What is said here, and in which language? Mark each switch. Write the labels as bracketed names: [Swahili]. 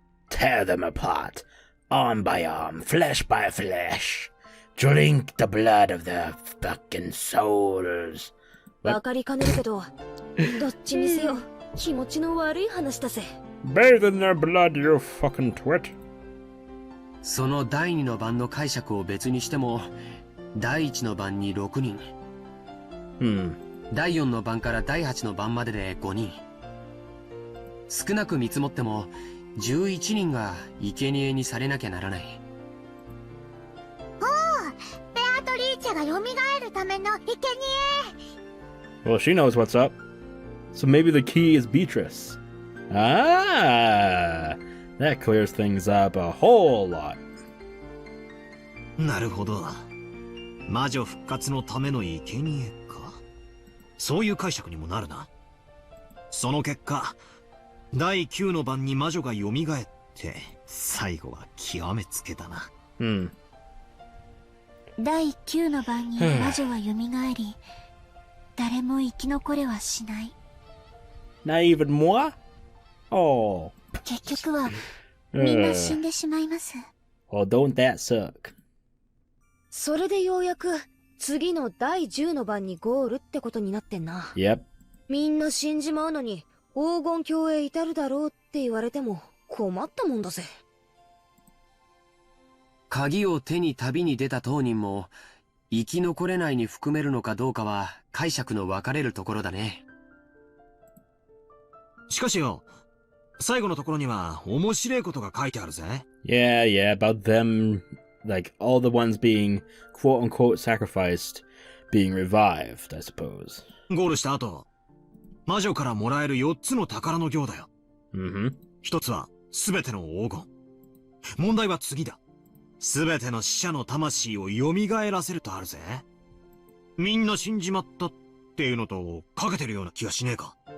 [English] Tear them apart, arm by arm, flesh by flesh. Drink the blood of their fucking souls. [Japanese] わかりかねるけど、どっちにせよ、気持ちの悪い話だぜ。 [English] Bathe in their blood, you fucking twit. [Japanese] その第2の番の解釈を別にしても、第1の番に6人。第4の番から第8の番までで5人。少なく見積もっても、11人が生贄にされなきゃならない。ベアトリーチェが蘇るための生贄。 [English] Well, she knows what's up. So maybe the key is Beatrice. Ah! That clears things up a whole lot. [Japanese] なるほど。魔女復活のための生贄か。そういう解釈にもなるな。その結果、第9の番に魔女が蘇って、最後は極めつけだな。第9の番に魔女は蘇り、誰も生き残れはしない。 [English] Not even moi? Oh. [Japanese] 結局は、みんな死んでしまいます。 [English] Well, don't that suck? [Japanese] それでようやく、次の第10の番にゴールってことになってんな。 [English] Yep. [Japanese] みんな死んじまうのに、黄金鏡へ至るだろうって言われても、困ったもんだぜ。鍵を手に旅に出た当人も、生き残れないに含めるのかどうかは解釈の分かれるところだね。しかしよ、最後のところには面白いことが書いてあるぜ。 [English] Yeah, yeah, about them, like, all the ones being quote-unquote sacrificed, being revived, I suppose. [Japanese] ゴールした後、魔女からもらえる4つの宝の行だよ。一つは全ての黄金。問題は次だ。全ての死者の魂を蘇らせるとあるぜ。みんな死んじまったっていうのとかけてるような気がしねえか。